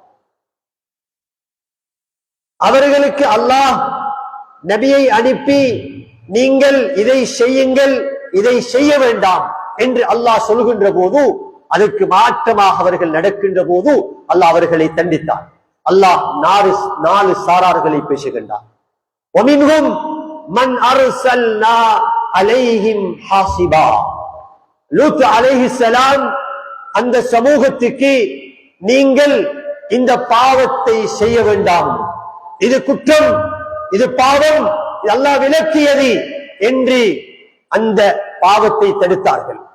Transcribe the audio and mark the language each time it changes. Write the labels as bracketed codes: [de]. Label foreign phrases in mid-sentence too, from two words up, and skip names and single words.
[ta] அவர்களுக்கு அல்லாஹ் நபியை அனுப்பி நீங்கள் இதை செய்யுங்கள், இதை செய்ய வேண்டாம் என்று அல்லாஹ் சொல்கின்ற போது, அதற்கு மாற்றமாக அவர்கள் நடக்கின்ற போது அல்லாஹ் அவர்களை தண்டித்தார். அல்லாஹ் 4 சாரார்களை பேசுகின்றார். [ar] وَمِنْهُمْ مَنْ أَرْسَلْنَا عَلَيْهِمْ حَاصِبًا. [ta] லூத் அலைஹிஸ்ஸலாம் அந்த சமூகத்துக்கு நீங்கள் இந்த பாவத்தை செய்ய வேண்டாம், இது குற்றம், இது பாவம், அல்லாஹ் விலக்கியது என்று அந்த பாவத்தை தடுத்தார்கள்.